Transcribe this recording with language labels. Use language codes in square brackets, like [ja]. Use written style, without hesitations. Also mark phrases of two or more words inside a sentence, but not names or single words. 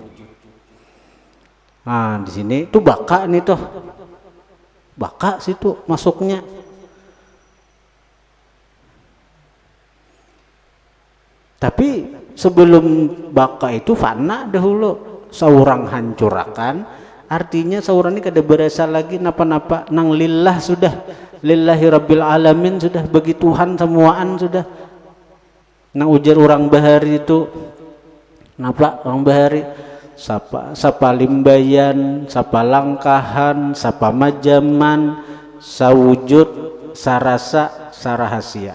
[bjn] Nah di sini tuh baka nih tuh, baka situ masuknya. Tapi sebelum baka itu fana dahulu, seorang hancurakan, artinya seorang ini kada berasa lagi napa-napa, nang lillah sudah, [ar] لله رب العالمين [bjn] sudah, bagi Tuhan semuaan sudah. Nang ujar orang bahari itu, napa orang bahari? Sapa limbayan, sapa langkahan, sapa majaman, sawujud, sarasa, sarahasia.